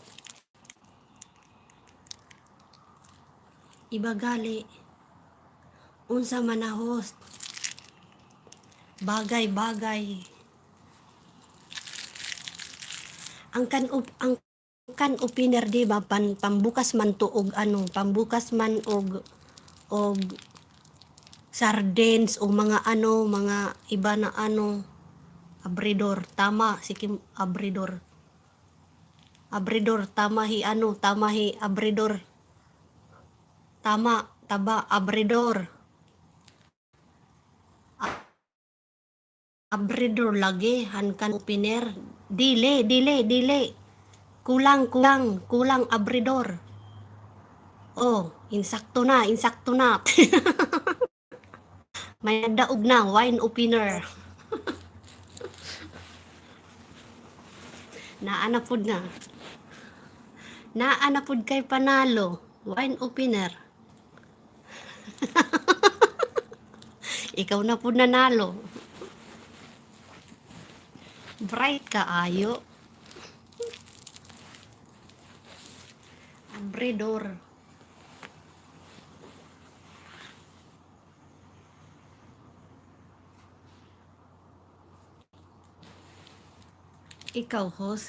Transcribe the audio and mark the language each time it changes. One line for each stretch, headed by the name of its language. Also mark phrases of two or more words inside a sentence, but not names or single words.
Cebuano: Iba gali. Unsa man na host. Bagay. Ang
English: kan opener
Cebuano: di ba pambukas man to og ano, pambukas man og sardines o mga ano, mga iba na ano, abridor, tama si Kim abridor. Abridor tama hi ano, tama hi abridor. Tama, taba abridor. Abridor lagi han
English: kan opener.
Cebuano: Dili. Kulang abridor. Oh, insakto na. May daog na,
English: wine opener.
Cebuano: Naanapod kay panalo,
English: wine opener.
Filipino: Ikaw na po nanalo.
Cebuano: Bright ka ayo. Abridor. Ikaw, host.